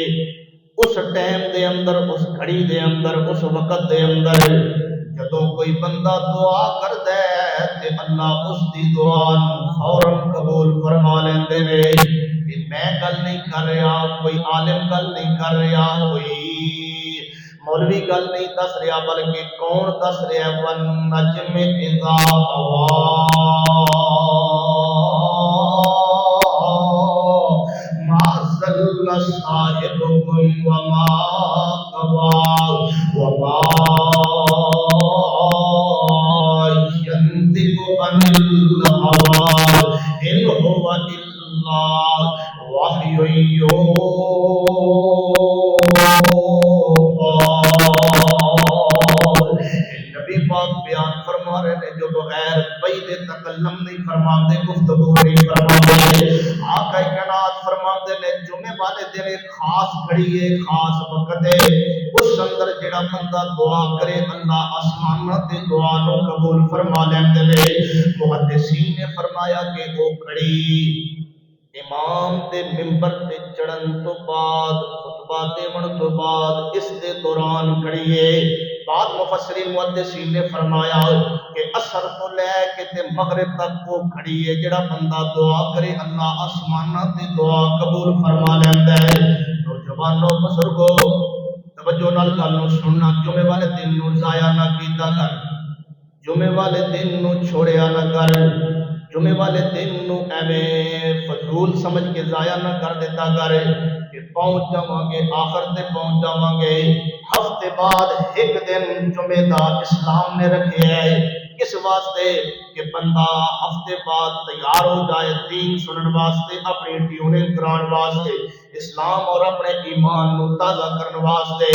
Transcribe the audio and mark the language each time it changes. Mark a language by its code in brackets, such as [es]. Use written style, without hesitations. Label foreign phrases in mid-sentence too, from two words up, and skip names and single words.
[pa] اس ٹائم دے اندر، اس گھڑی دے اندر، اس وقت دے اندر جدوں کوئی بندہ دعا کردا ہے تے اللہ اس دی دعا فوراً قبول فرما لیندے نے۔ میں گل نہیں کر رہا، کوئی عالم گل نہیں کر رہا، کوئی مولوی گل نہیں دس رہا، بلکہ کون دس رہا ہے؟ [ar] وَالنَّجْمِ إِذَا هَوَىٰ مَا ضَلَّ صَاحِبُكُمْ وَمَا غَوَىٰ وَمَا يَنطِقُ عَنِ الْهَوَىٰ إِنْ هُوَ إِلَّا وَحْيٌ يُوحَىٰ۔ [ur] نبی پاک بیان فرما رہے ہیں جو بغیر پید تکلم نہیں فرماتے، گفتگو نہیں فرماتے۔ [pa] آقا کائنات فرماتے ہیں جمعے والے دن ایک خاص گھڑی ہے، خاص وقت ہے، اس اندر جڑا بندہ دعا کرے اللہ آسماناں تے دعا نو قبول فرما لیندے نے۔ محدثین نے فرمایا کہ وہ گھڑی امام دے ممبر تے چڑھن تو بعد، خطبہ دیون تو بعد، اس دے دوران گھڑی ہے۔ بعد مفسرین محدثین نے فرمایا کہ عصر تو لے کے تے مغرب تک وہ گھڑی ہے جڑا بندہ دعا کرے اللہ آسماناں تے دعا قبول فرما لیندا ہے۔ نوجوانوں، بزرگوں، توجہ نال گل نو سننا، جمعے والے دن نو ضائع نہ کیتا کر، جمعے والے دن نو چھوڑیا نہ کر، جمعے والے دن نو ایویں فضول سمجھ کے ضائع نہ کر دیتا کر کہ پہنچ جاواں گے آخر تے پہنچ جاواں گے۔ ہفتے بعد ایک دن جمعے دا اسلام نے رکھے ہے، کس واسطے کہ بندہ ہفتے بعد تیار ہو جائے دین سنن واسطے، اپنی ٹیوننگ کران واسطے، اسلام اور اپنے ایمان نو تازہ کرن واسطے۔